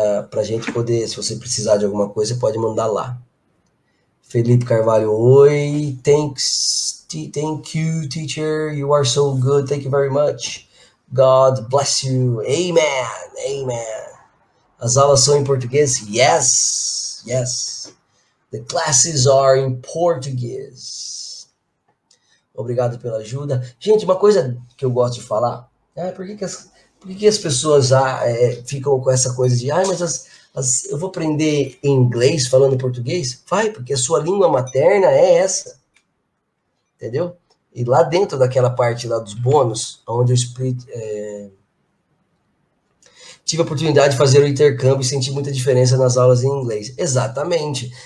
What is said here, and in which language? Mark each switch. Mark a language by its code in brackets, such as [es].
[pt] Pra gente poder, se você precisar de alguma coisa, você pode mandar lá. [en] Felipe Carvalho, oi. Thank you, teacher. You are so good. Thank you very much. God bless you. Amen. Amen. [pt] As aulas são em português? [en] Yes. Yes. The classes are in Portuguese. [pt] Obrigado pela ajuda. Gente, uma coisa que eu gosto de falar, por que as pessoas ficam com essa coisa de, mas eu vou aprender inglês falando português? Vai, porque a sua língua materna é essa. Entendeu? E lá dentro daquela parte lá dos bônus, onde eu tive a oportunidade de fazer o intercâmbio e senti muita diferença nas aulas em inglês. Exatamente.